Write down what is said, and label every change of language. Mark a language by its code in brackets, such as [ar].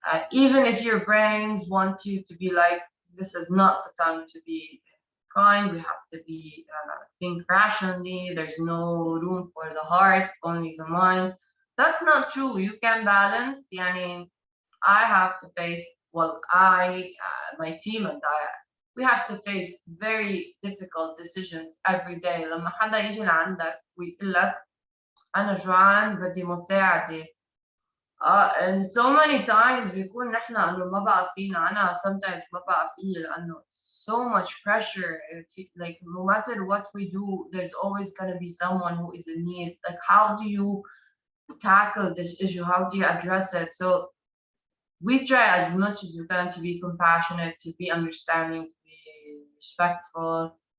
[en] Even if your brains want you to be like, this is not the time to be kind, we have to be think rationally, there's no room for the heart, only the mind. That's not true. You can balance. I have to face, well, my team and we have to face very difficult decisions every day. [ar] لما حدا يجي لعندك ويقول لك أنا جوعان بدي مساعدة. [en] And so many times [ar] بيكون نحن إنه ما بقى فينا. أنا sometimes ما بقى فيي لأنه [en] so much pressure. Like no matter what we do, there's always gonna be someone who is in need. Like how do you tackle this issue? How do you address it? So we try as much as we can to be compassionate, to be understanding, to be respectful.